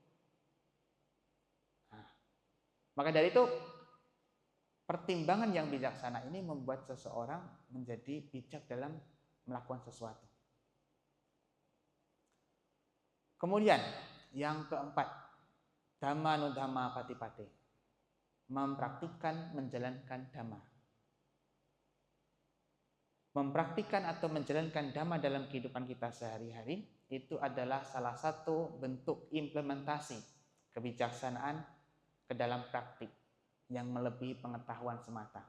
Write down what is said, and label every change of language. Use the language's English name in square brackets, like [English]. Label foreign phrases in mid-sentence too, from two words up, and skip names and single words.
[Indonesian] Nah, maka dari itu, pertimbangan yang bijaksana ini membuat seseorang menjadi bijak dalam melakukan sesuatu. Kemudian yang keempat, [Pali] dhamma nudhamma patipate, [Indonesian] mempraktikkan menjalankan dhamma. Mempraktikkan atau menjalankan dhamma dalam kehidupan kita sehari-hari itu adalah salah satu bentuk implementasi kebijaksanaan ke dalam praktik yang melebihi pengetahuan semata.